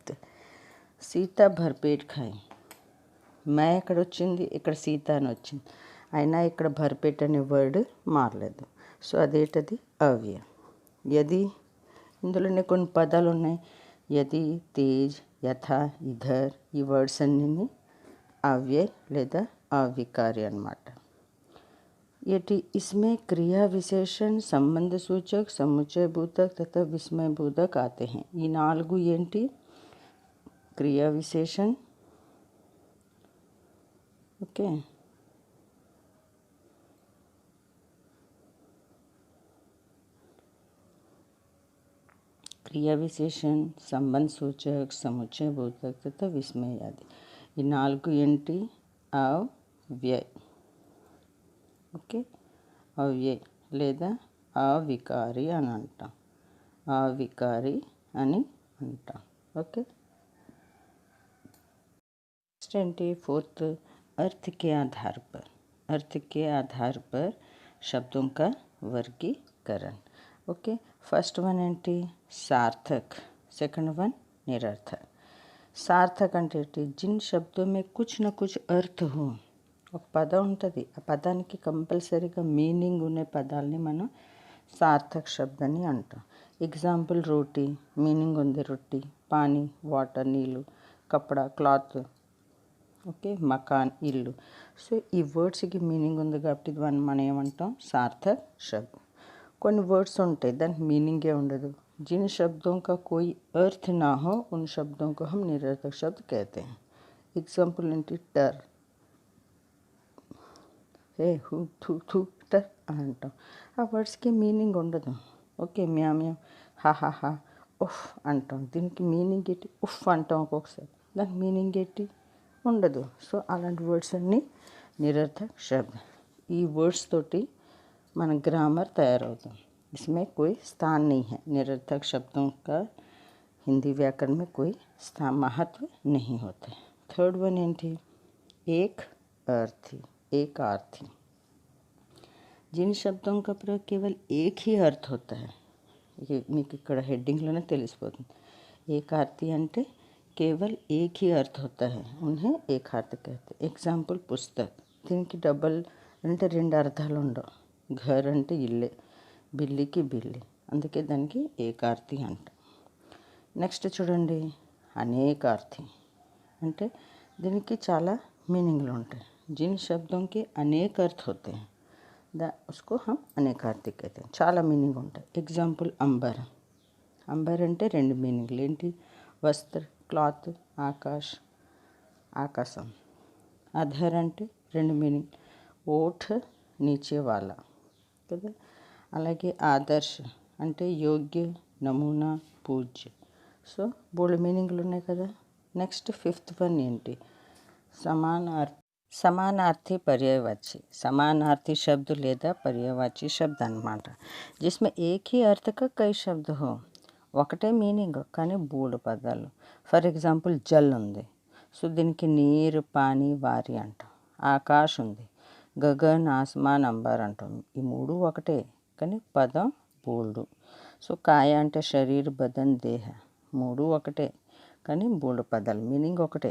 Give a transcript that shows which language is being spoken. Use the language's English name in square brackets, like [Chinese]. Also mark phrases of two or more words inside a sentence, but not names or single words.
[Hindi] सीता भरपेट खाई, [Telugu] మే ఎక్కడ వచ్చింది, ఇక్కడ సీత అని వచ్చింది, అయినా ఇక్కడ భర్పేట్ అనే వర్డ్ మారలేదు. సో అదేంటది? అవ్యయ. యది, ఇందులోనే కొన్ని పదాలు ఉన్నాయి, యది, తేజ్, యథ, ఇధర్, ఈ వర్డ్స్ అన్నీ అవ్యయ లేదా అవికారి అన్నమాట. [Hindi] यदि इसमें क्रिया विशेषण संबंध सूचक समुच्चय बोधक तथा विस्मय बोधक आते हैं. [Telugu] ఈ నాలుగు ఏంటి? [Hindi] క్రియా విశేషణ, ఓకే, क्रिया विशेषण संबंध सूचक समुच्चय बोधक तथा विस्मय आदि. [Telugu] ఈ నాలుగు ఏంటి? అవ్యయ. ఓకే, అవ్యయ లేదా అవికారి అని అంటాం. అవికారి అని అంటాం. ఓకే, నెక్స్ట్ ఏంటి? [Hindi] फोर्थ, अर्थ के आधार पर. अर्थ के आधार पर शब्दों का वर्गीकरण. ओके, [English] first one [Telugu] ఏంటి, सार्थक, [English] second one [Telugu] निरर्थक। సార్థక్ అంటే ఏంటి, [Hindi] जिन शब्दों में कुछ न कुछ अर्थ हो, [Telugu] ఒక పదం ఉంటుంది, ఆ పదానికి కంపల్సరీగా మీనింగ్ ఉన్న పదాలని మనం [Hindi] सार्थक शब्द [Telugu] అని అంటాం. ఎగ్జాంపుల్ రోటీ, మీనింగ్ ఉంది రొట్టి. పానీ, వాటర్, నీళ్ళు. కపడా, క్లాత్. ఓకే, మకాన్, ఇల్లు. సో ఈ వర్డ్స్కి మీనింగ్ ఉంది కాబట్టి ఇది మనం ఏమంటాం, [Hindi] सार्थक शब्द. [Telugu] కొన్ని వర్డ్స్ ఉంటాయి దానికి మీనింగే ఉండదు. [Hindi] जिन शब्दों का कोई अर्थ ना हो उन शब्दों को हम निरर्थक शब्द कहते हैं. [Telugu] एग्जाम्पल ఏంటి, టర్, హే హూ థూ థూ టర్ అని అంటాం. ఆ వర్డ్స్కి మీనింగ్ ఉండదు. ఓకే, మ్యా మ్యా, హా హా హా, ఉఫ్ అంటాం. దీనికి మీనింగ్ ఏంటి, ఉఫ్ అంటాం ఒక్కొక్కసారి, దానికి మీనింగ్ ఏంటి ఉండదు. సో అలాంటి వర్డ్స్ అన్నీ [Hindi] निरर्थक शब्द. [Telugu] ఈ వర్డ్స్ తోటి మన గ్రామర్ తయారవుతాం. [Hindi] इसमें कोई स्थान नहीं है, निरर्थक शब्दों का हिंदी व्याकरण में कोई स्थान महत्व नहीं होता है. [English] third one [Hindi] ఏంటి, एक अर्थी, एक अर्थी. जिन शब्दों का प्रयोग केवल एक ही अर्थ होता है, ये [Telugu] మీకు ఇక్కడ హెడ్డింగ్లోనే తెలిసిపోతుంది. ఏకార్థి అంటే [Hindi] केवल एक ही अर्थ होता है, उन्हें एकार्थ कहते. [Telugu] ఎగ్జాంపుల్ పుస్తక్, దీనికి డబల్ అంటే రెండు అర్థాలు ఉండవు. ఘర్ అంటే ఇల్లే, బిల్లికి బిల్లి, అందుకే దానికి ఏకార్థి అంట. నెక్స్ట్ చూడండి, అనేకార్థి అంటే దీనికి చాలా మీనింగ్లు ఉంటాయి. [Hindi] जिन शब्दों के अनेक अर्थ होते हैं उसको हम అనేకార్థి कहते हैं. [Telugu] చాలా మీనింగ్ ఉంటాయి. ఎగ్జాంపుల్ అంబర్, అంబర్ అంటే రెండు మీనింగ్లు ఏంటి, వస్త్ర, క్లాత్, ఆకాష్, ఆకాశం. అధర్ అంటే రెండు మీనింగ్, ఓఠ్, నీచే వాళ్ళ కదా. అలాగే ఆదర్శ్ అంటే యోగ్య, నమూనా, పూజ్య. సో బోల్డ్ మీనింగ్లు ఉన్నాయి కదా. [English] next fifth one [Telugu] ఏంటి, [Hindi] समानार्थी पर्यायवाची. समानार्थी शब्द [Telugu] లేదా [Hindi] पर्यायवाची शब्द [Telugu] అన్నమాట. [Hindi] जिसमें एक ही अर्थ का कई शब्द हो, [Telugu] ఒకటే మీనింగ్ కానీ బోల్డ్ పదాలు. [English] for example [Telugu] జల్ ఉంది, సో దీనికి నీరు, పానీ, వారి అంటాం. ఆకాశ్ ఉంది, గగన్, ఆస్మాన్, అంబర్ అంటాం. ఈ మూడు ఒకటే కానీ పదం బోల్డ్. సో కాయ అంటే శరీర్, బదన్, దేహ, మూడు ఒకటే కానీ బోల్డ్ పదాలు, మీనింగ్ ఒకటే.